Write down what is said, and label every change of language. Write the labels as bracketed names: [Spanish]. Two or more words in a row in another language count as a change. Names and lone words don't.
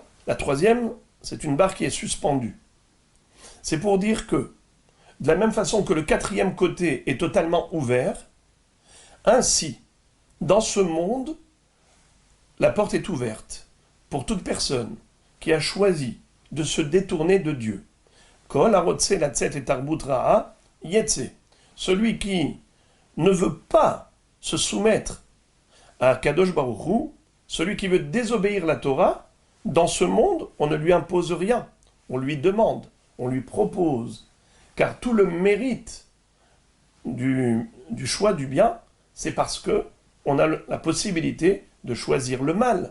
[French] La troisième, c'est une barre qui est suspendue. C'est pour dire que, de la même façon que le 4e côté est totalement ouvert, ainsi, dans ce monde, la porte est ouverte pour toute personne qui a choisi de se détourner de Dieu. [Hebrew] כל הרוצה לצאת לתרבות רעה יצא. [French] Celui qui ne veut pas se soumettre à [Hebrew] קדוש ברוך הוא, [French] celui qui veut désobéir la Torah, dans ce monde, on ne lui impose rien. On lui demande, on lui propose. Car tout le mérite du choix du bien, c'est parce que on a la possibilité de choisir le mal.